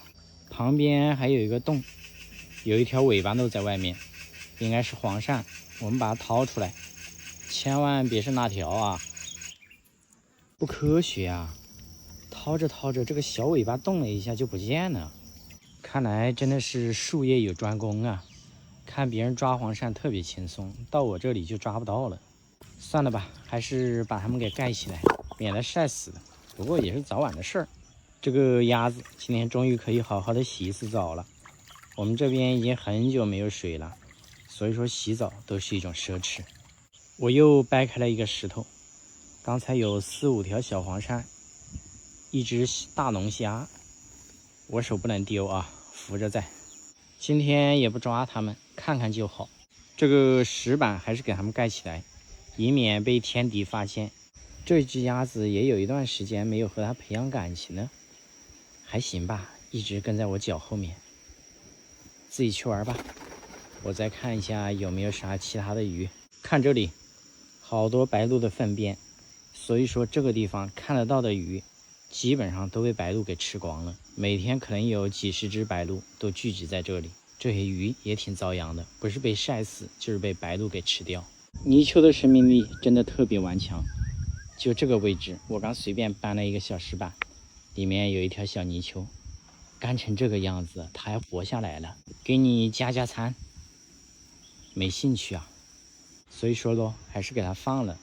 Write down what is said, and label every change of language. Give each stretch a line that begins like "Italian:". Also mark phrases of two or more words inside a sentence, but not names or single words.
Chinese: 旁邊還有一個洞，有一條尾巴都在外面，應該是黃鱔，我們把它掏出來，千萬別是那條啊，不科學啊。掏着掏着，這個小尾巴動了一下就不見了，看來真的是術業有專攻啊， 看別人抓黃鱔特別輕鬆，到我這裡就抓不到了。算了吧，還是把它們給蓋起來，免得曬死了。不過也是早晚的事儿。這個鴨子今天終于可以好好的洗一次澡了。我們這邊已經很久沒有水了，所以說洗澡都是一種奢侈。我又掰開了一個石頭，剛才有4、5條小黃鱔，一隻大龍蝦，我手不能丟啊，扶着在。今天也不抓它們，看看就好。這個石板還是給它們蓋起来，以免被天敵發現。這只鴨子也有一段時間沒有和它培養感情了，還行吧，一直跟在我腳後面。自己去玩吧，我再看一下有沒有啥其他的魚。看这裡，好多白鷺的糞便，所以說這個地方看得到的魚基本上都被白鷺給吃光了。每天可能有幾十只白鷺都聚集在這裡，這些魚也挺遭殃的，不是被曬死就是被白鷺給吃掉。泥鰍的生命力真的特別顽強。就這個位置，我剛隨便搬了一個小石板，裡面有一條小泥鰍，乾成這個樣子它還活下来了。給你加餐，沒興趣啊，所以說咯，還是給它放了。